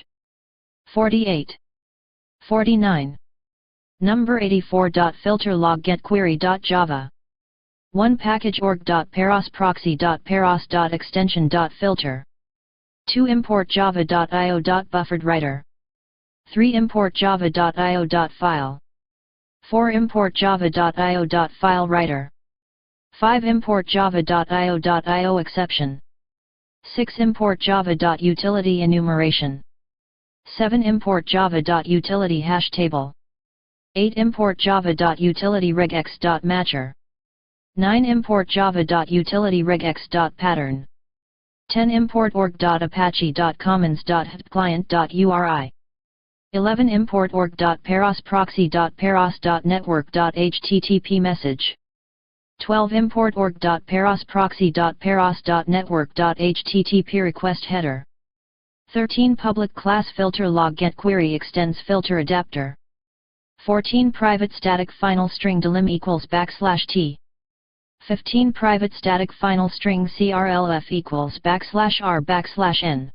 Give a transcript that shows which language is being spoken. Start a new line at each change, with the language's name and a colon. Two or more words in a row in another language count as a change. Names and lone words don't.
English: 48. 49. Number 84. Filter log get query.java. 1 package org.parosproxy.paros.extension.filter. 2 import java.io.bufferedWriter. 3 import java.io.file. 4 import java.io.filewriter. 5 import java.io.io exception. 6 import java.utility enumeration. 7 import java.utility hash table. 8 import java.utility regex.matcher. 9 import java.utility regex.pattern. 10 import org.apache.commons.client.uri. 11 import org.parosproxy.paros.network.http message. 12 import org.parosproxy.paros.network.http request header. 13 public class filter log get query extends filter adapter. 14 private static final string delim equals \t. 15 private static final string crlf equals \r\n.